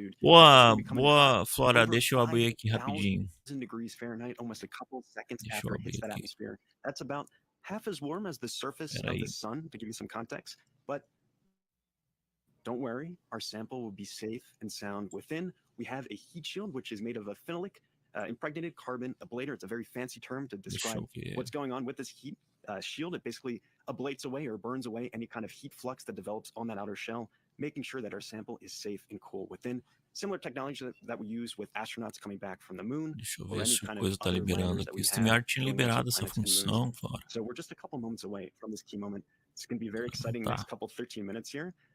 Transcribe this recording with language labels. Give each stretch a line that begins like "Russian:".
Portuguese: Boa, Flora, deixa eu abrir aqui rapidinho. Deixa eu abrir aqui.
English: Half as warm as the surface of the sun, to give you some context, but don't worry, our sample will be safe and sound. Within, we have a heat shield, which is made of a phenolic impregnated carbon ablator. It's a very fancy term to describe what's going on with this heat shield. It basically ablates away or burns away any kind of heat flux that develops on that outer shell, making sure that our sample is safe and cool. Within, similar technology that we use with astronauts coming back from the moon.
Portuguese: Deixa eu ver se a coisa tá liberando aqui. O StreamYard tinha liberado essa função, Flora.
English: So we're just a couple moments away from this key moment. It's going to be very exciting next couple 13 minutes here.